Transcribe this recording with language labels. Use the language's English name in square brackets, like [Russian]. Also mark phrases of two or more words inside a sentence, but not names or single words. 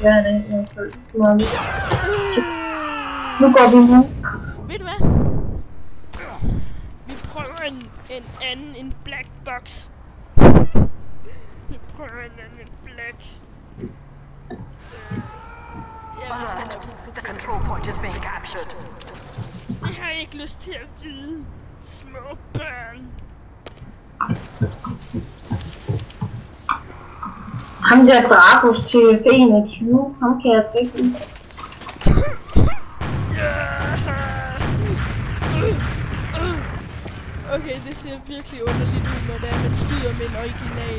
[Danish] Det gør man ikke hver dag, i hvert fald. Nu går vi nu. Ved du hvad? Vi prøver en anden, en [English] black box. [Danish] Vi prøver en anden, en black. Ja, det skal jeg nok ikke [English] The [Danish] fortælle. [English] control point is being captured. [Danish] Det har jeg ikke lyst til at vide. Små børn. Ham der Dracos til F21, ham kan jeg altså ikke lide. Okay, det ser virkelig underligt ud, når det er, man skyder med en original.